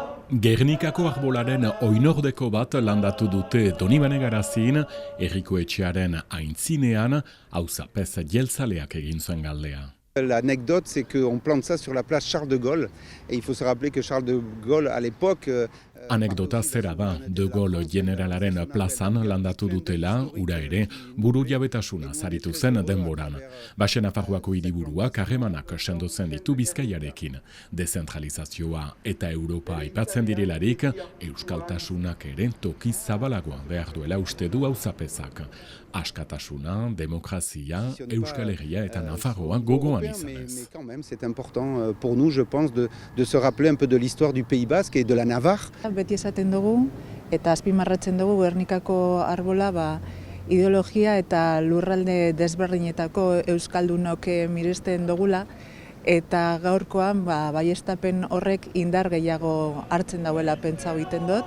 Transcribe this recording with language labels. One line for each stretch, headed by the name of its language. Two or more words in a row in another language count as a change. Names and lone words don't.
Basque: Gernikako arbolaren oinordeko bat landatu dute Donibane Garazin, herriko etxearen aintzinean, auzapez jeltzaleak egin zuen galdea.
French: L'anecdote, c'est qu'on plante ça sur la place Charles de Gaulle. Et il faut se rappeler que Charles de Gaulle, à l'époque...
Basque: Anekdota zera da, De Gaulle generalaren plazan landatu dutela, ura ere, buru jabetasuna zaritu zen denboran. Baxe Nafarroako hiriburuak harremanak sendotzen ditu Bizkaiarekin. Dezentralizazioa eta Europa aipatzen direlarik, euskaltasunak ere toki zabalagoa behar duela uste du auzapezak. Askatasuna, demokrazia, Euskal Herria eta Nafarroa gogoan izanez.
French: C'est important pour nous, je pense, de se rappeler un peu de l'histoire du Pays Basque et de la Navarre.
Basque: Beti esaten dugu eta azpimarratzen dugu Gernikako arbola ideologia eta lurralde desberdinetako euskaldunok miresten dugula eta gaurkoan baieztapen horrek indar gehiago hartzen dauela pentsa egiten dut.